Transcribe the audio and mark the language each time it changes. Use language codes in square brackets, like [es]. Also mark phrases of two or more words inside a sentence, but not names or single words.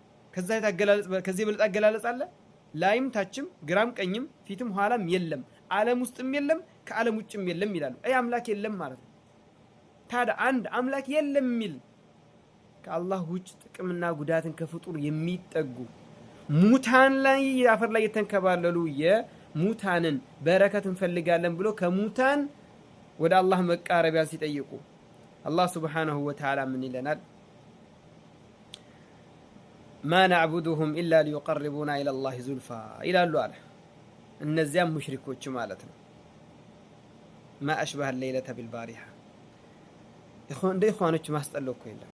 [am] ከዛ የታገላለጽ ከዚህ በለጥ አገላለጽ አለ ላይም ታችም ግራም ቀኝም ፊትም ኋላም የለም ዓለም ውስጥም የለም ከዓለም ውጭም የለም ይላሉ አምላክ የለም ማለት ነው ታዲያ አንድ አምላክ የለም ሚል ከአላህ ውጭ ጥቅምና ጉዳትን ከፍጡር የሚጠጉ ሙታን ላይ አፈር ላይ የተንከባለሉ የሙታንን በረከትን ፈልጋለን ብሎ ከሙታን ወደ አላህ መቃረቢያ ሲጠይቁ አላህ [ar] سبحانه وتعالى [am] ምን ይለናል [ar] ما نعبدهم إلا ليقربونا إلى الله زلفى [am] ይላሉ አለ እነዚያም ሙሽሪኮች ማለት ነው [ar] ما أشبه الليلة بالبارحة [am] እንደ ኢኽዋኖች ማስጠለው እኮ የለም